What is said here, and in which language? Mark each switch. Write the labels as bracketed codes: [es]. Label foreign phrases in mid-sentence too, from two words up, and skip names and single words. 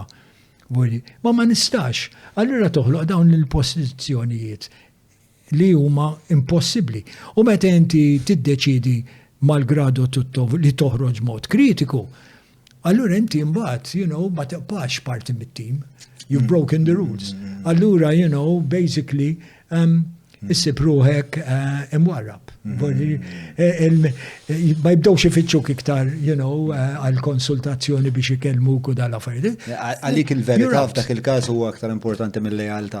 [mt] Ma nistax. Allura toħloq dawn il-pożizzjonijiet li huma impossibbli. U meta inti tiddeċidi mal-gradu li toħroġ mod kritiku, allura inti mbagħad, ma tibqax parti mit-tim. [en] You've broken the rules. [mt] Allura, basically, issib ruħek imwarrab. Ma jibdowx ifittxuk iktar, għal-konsultazzjoni biex ikellmuk u dal-affarijiet. Għalik il-verità f'dak il-każ huwa aktar importanti mill-lealtà.